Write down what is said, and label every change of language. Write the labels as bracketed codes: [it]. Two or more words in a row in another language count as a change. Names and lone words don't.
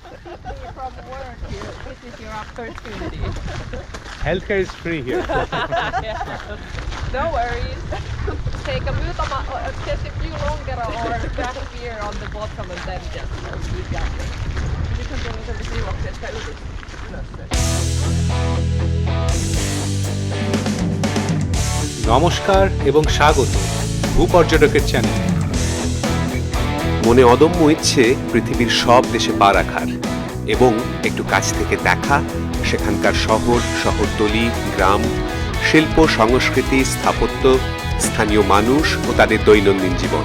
[en] from work here. This is your opportunity. Healthcare is free here. No worries. Take a just a few longer or craft beer on the bottom and then just keep going. [fi] Nyt on tullut siivoksesta ylös. [bn] নমস্কার এবং স্বাগত ভূপর্যটকের চ্যানেলে। মনে অদম্য ইচ্ছে পৃথিবীর সব দেশে পা রাখার এবং একটু কাছ থেকে দেখা সেখানকার শহর, শহরতলি, গ্রাম, শিল্প, সংস্কৃতি, স্থাপত্য, স্থানীয় মানুষ ও তাদের দৈনন্দিন জীবন।